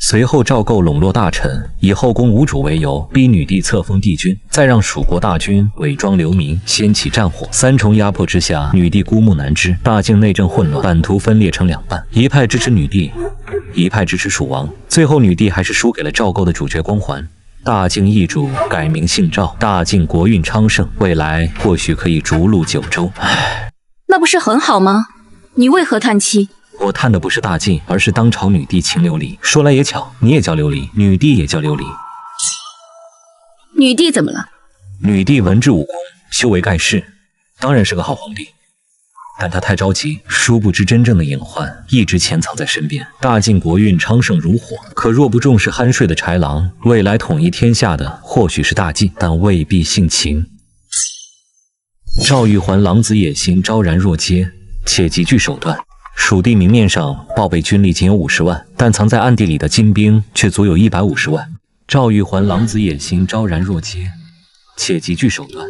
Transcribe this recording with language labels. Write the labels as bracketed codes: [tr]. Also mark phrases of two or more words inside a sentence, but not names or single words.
[zh] 隨後趙構籠絡大臣，以後宮無主為由，逼女帝冊封帝君，再讓蜀國大軍偽裝流民，掀起戰火。三重壓迫之下，女帝孤木難支，大境內政混亂，版圖分裂成兩半，一派支持女帝，一派支持蜀王。最後，女帝還是輸給了趙構的主角光環。大靖易主，改名姓趙，大靖國運昌盛，未來或許可以逐鹿九州。唉，那不是很好嗎？你為何嘆氣？我嘆的不是大靖，而是當朝女帝秦琉璃。說來也巧，你也叫琉璃，女帝也叫琉璃。女帝怎麼了？女帝文治武功，修为蓋世，當然是個好皇帝。但她太着急，殊不知真正的隱患一直潛藏在身邊。大靖國運昌盛如火，可若不重視酣睡的豺狼，未來統一天下的或許是大靖，但未必姓秦。趙玉環狼子野心昭然若揭，且極具手段。蜀地明面上報備軍力僅有50萬，但藏在暗地裡的精兵卻足有150萬。趙玉環狼子野心昭然若揭，且極具手段。